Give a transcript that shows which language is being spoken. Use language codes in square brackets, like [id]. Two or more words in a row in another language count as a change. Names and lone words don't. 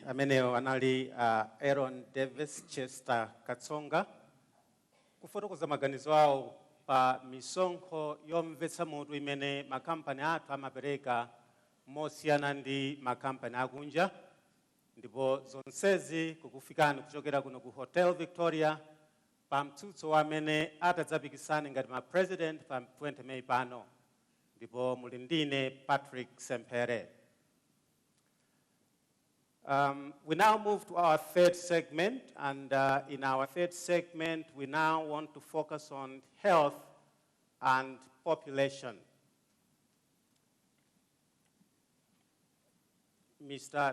[ny] Amenewo anali Aaron Davis Chester Katsonga kufotokoza maganizo awo pa misonkho yomvetsa mutu imene makampani athu amapereka mosiyana ndi makampani akunja, ndipo zonsezi kukufikani kuchokera kuno ku Hotel Victoria pa mtsutso amene atadzapikisane ngati ma president pa 20 May pano, ndipo muli ndine Patrick Sempere. [en] We now move to our third segment, and in our third segment we now want to focus on health and population. Mr.